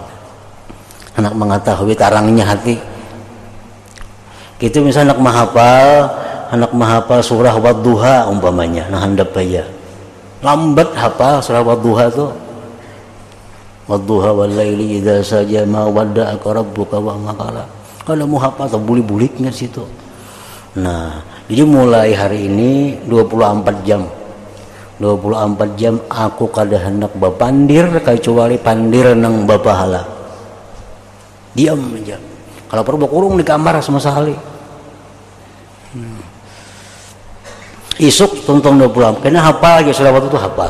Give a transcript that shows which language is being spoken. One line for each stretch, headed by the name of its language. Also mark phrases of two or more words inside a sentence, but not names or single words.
Banjar: Anak mengetahui tarangnya hati. Gitu misalnya anak menghafal surah Wadduha umpamanya, nah handap aja. Lambat hafal surah Wadduha tuh.
Arabic: والضحى والليل إذا سجى ما ودعك ربك وما قلى.
Banjar: Kalau mau hafal tuh bulik-buliknya situ. Nah, jadi mulai hari ini 24 jam. 24 jam aku kada hendak bapandir kecuali pandir nang bapahala. Diam aja. Kalau perlu kurung di kamar sama sekali. Isuk tonton 20 karena hafal aja surah waktu itu hafal.